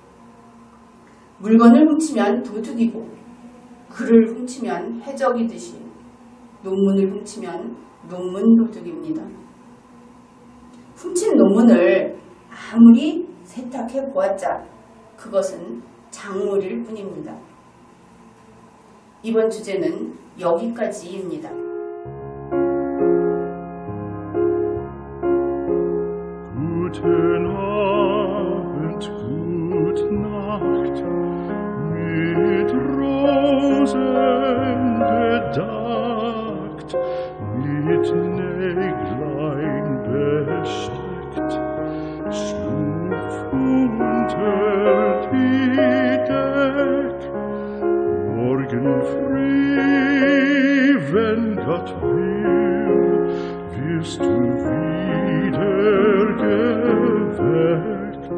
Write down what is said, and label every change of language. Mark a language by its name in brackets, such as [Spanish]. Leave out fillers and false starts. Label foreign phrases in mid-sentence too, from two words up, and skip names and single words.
[Korean] 물건을 훔치면 도둑이고 글을 훔치면 해적이듯이 논문을 훔치면 논문 도둑입니다. 훔친 논문을 아무리 세탁해 보았자 그것은 작물일 뿐입니다. 이번 주제는 여기까지입니다. [German] Guten Abend, gute Nacht, mit Rosen bedeckt, mit Näglein besteckt, schlupf unter die Deck, morgen früh, wenn Gott will, wirst du wieder geweckt.